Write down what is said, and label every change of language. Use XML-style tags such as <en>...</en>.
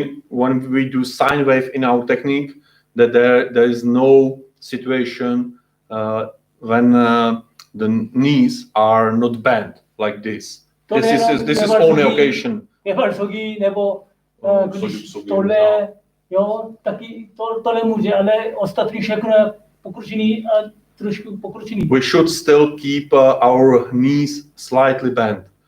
<en>When we do sine wave in our technique, that there is no situation when the knees are not bent like this. This is only occasion.</en> <cs>Nebo když tohle, jo, taky tohle může, ale ostatní všechno je pokročení a trošku pokročení.</cs> <en>We should still keep our knees slightly bent.</en>